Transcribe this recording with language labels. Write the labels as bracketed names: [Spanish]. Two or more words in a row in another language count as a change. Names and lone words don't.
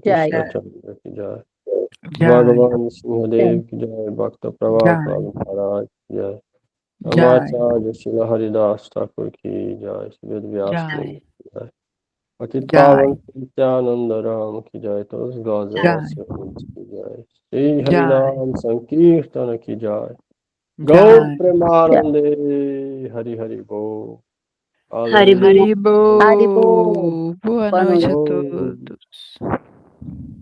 [Bangla] Jai. কৃষ্ণ চন্দ্র কি জয়. Jai. ভগবান সিংহদেব কি জয়. Bhakta Prabhat Jai. মহারাজ কি জয়. Jai. আমাচার্য শ্রীল হরিদাস ঠাকুর কি জয়. Shri Ved Vyas Muni Jai. কি জয়। পতিত Jai. পাবন নিত্যানন্দ রাম কি জয়. [Portuguese] Todos os [Bangla] Jai. গোজান্তেস কি জয়। শ্রী Jai. হরিনাম সংকীর্তন কি জয়. Gaur Jai. প্রেমানন্দে হরি হরি বো. Haribo. Hallelujah. Haribo. Haribo. [Portuguese] Boa Boa noite a noite. [Bangla] Bo. [Portuguese] todos.